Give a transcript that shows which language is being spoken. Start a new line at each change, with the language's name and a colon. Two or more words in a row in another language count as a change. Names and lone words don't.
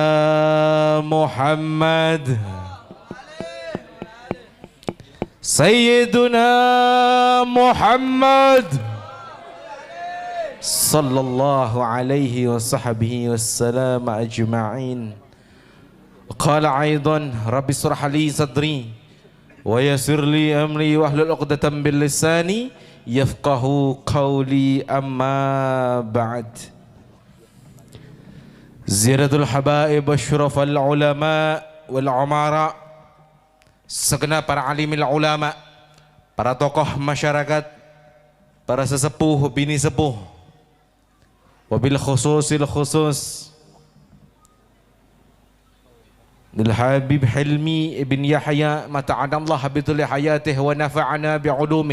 Arabic: محمد صلى الله عليه وصحبه وسلم أجمعين. قال أيضا رب اشرح لي صدري ويسر لي أمري واحلل عقدة بلساني يفقهوا قولي, أما بعد. زيارة الحبائب أشرف العلماء والأمراء,
Indonesian: segenap para alimil ulama, para tokoh masyarakat, para sesepuh bini sepuh,
Arabic: وبالخصوص الخصوص للحبيب Hilmi بن Yahya متعه الله بطول حياته ونفعنا بعلومه.